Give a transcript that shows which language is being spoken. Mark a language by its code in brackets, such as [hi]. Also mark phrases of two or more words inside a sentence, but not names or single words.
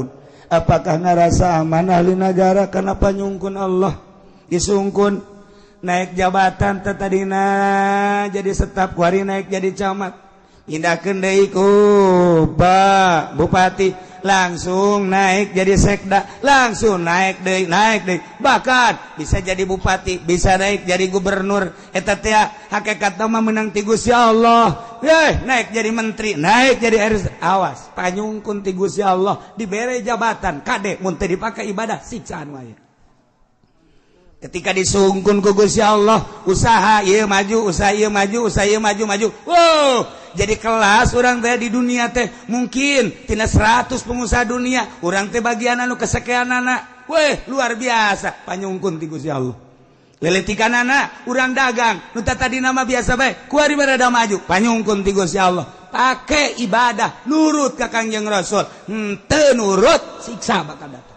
[su] Apakah ngarasa aman ahli negara kana panyungkun Allah disungkun naik jabatan tadina jadi staf kuari naik jadi camat pindahkeun deui ku Pak Bupati langsung naik jadi sekda langsung naik deui bahkan bisa jadi bupati bisa naik jadi gubernur eta teh hakikatna mah meunang ti Gusti Allah naik jadi menteri naik jadi RS awas panyungkun ti Gusti Allah dibere jabatan kade mun teu dipake ibadah siksaan wae. Ketika disungkun ku Gusti Allah usaha ieu maju usaha ieu maju usaha ieu maju wow jadi kelas urang teh di dunia teh mungkin tina 100 pengusaha dunia urang teh bagian anu kesekianana luar biasa panyungkun ti Gusti Allah leletikanana urang dagang nu tadina mah biasa bae kuari barada maju panyungkun ti Gusti Allah pake ibadah nurut ka Kangjeng Rasul henteu nurut siksa bakal datang.